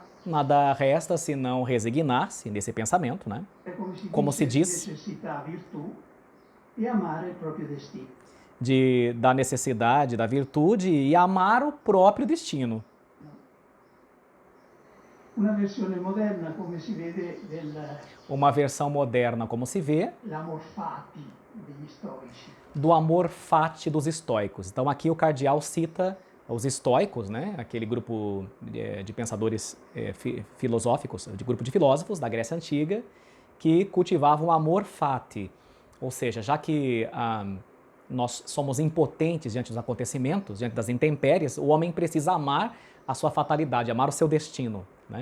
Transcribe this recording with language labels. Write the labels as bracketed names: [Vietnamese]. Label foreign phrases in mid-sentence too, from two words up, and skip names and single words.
[Portuguese] Nada resta senão resignar-se nesse pensamento, né? [Italian] come si [Portuguese] diz, [Italian] dice, necessità, virtù, e amare il proprio destino. [Portuguese] Da necessidade, da virtude e amar o próprio destino. [Italian] Una versione moderna, come si vede, [Portuguese] Uma versão moderna, como se vê, [Italian] dell' [Latin] amor fati [Italian] degli stoici. [Portuguese] do [Latin] amor fati [Portuguese] dos estoicos. Então aqui o cardeal cita os estoicos, né? Aquele grupo de pensadores filosóficos, de grupo de filósofos da Grécia Antiga, que cultivavam o [Latin] amor fati. [Portuguese] Ou seja, já que nós somos impotentes diante dos acontecimentos, diante das intempéries, o homem precisa amar a sua fatalidade, amar o seu destino, né?